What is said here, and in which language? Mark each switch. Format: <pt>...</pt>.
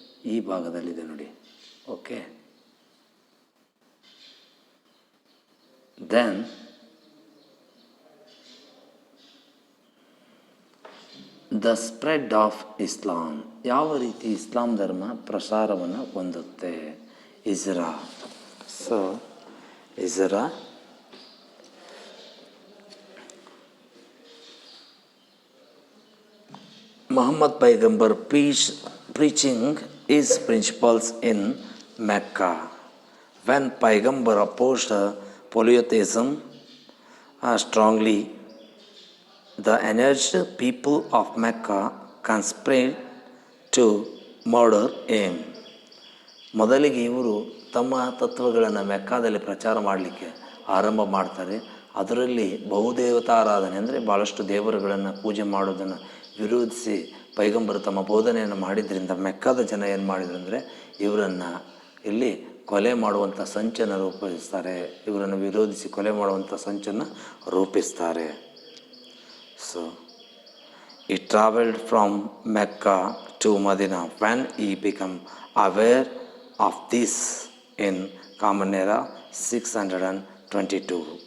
<kn>ಈ ಭಾಗದಲ್ಲಿದೆ ನೋಡಿ.</kn> <en>Okay, then the spread of Islam.</en> <kn>ಯಾವ ರೀತಿ ಇಸ್ಲಾಂ ಧರ್ಮ ಪ್ರಸಾರವನ್ನು ಹೊಂದುತ್ತೆ. ಇಜ್ರಾ.</kn> <en>So ಇಜ್ರಾ Muhammad Paigambar preaching his principles in Mecca. When Paigambar opposed polytheism strongly, the enraged people of Mecca conspired to murder him.</en> <kn>ಮೊದಲಿಗೆ ಇವರು ತಮ್ಮ ತತ್ವಗಳನ್ನು ಮೆಕ್ಕಾದಲ್ಲಿ ಪ್ರಚಾರ ಮಾಡಲಿಕ್ಕೆ ಆರಂಭ ಮಾಡ್ತಾರೆ. ಅದರಲ್ಲಿ ಬಹುದೇವತಾರಾಧನೆ ಅಂದರೆ ಭಾಳಷ್ಟು ದೇವರುಗಳನ್ನು ಪೂಜೆ ಮಾಡೋದನ್ನು ವಿರೋಧಿಸಿ ಪೈಗಂಬರು ತಮ್ಮ ಬೋಧನೆಯನ್ನು ಮಾಡಿದ್ರಿಂದ ಮೆಕ್ಕಾದ ಜನ ಏನು ಮಾಡಿದ್ರು ಅಂದರೆ ಇವರನ್ನು ಇಲ್ಲಿ ಕೊಲೆ ಮಾಡುವಂಥ ಸಂಚನ್ನು ರೂಪಿಸ್ತಾರೆ. ಇವರನ್ನು ವಿರೋಧಿಸಿ ಕೊಲೆ ಮಾಡುವಂಥ ಸಂಚನ್ನು ರೂಪಿಸ್ತಾರೆ.</kn> <en>So he traveled from Mecca to Medina when he became aware of this in Common Era 622.</en>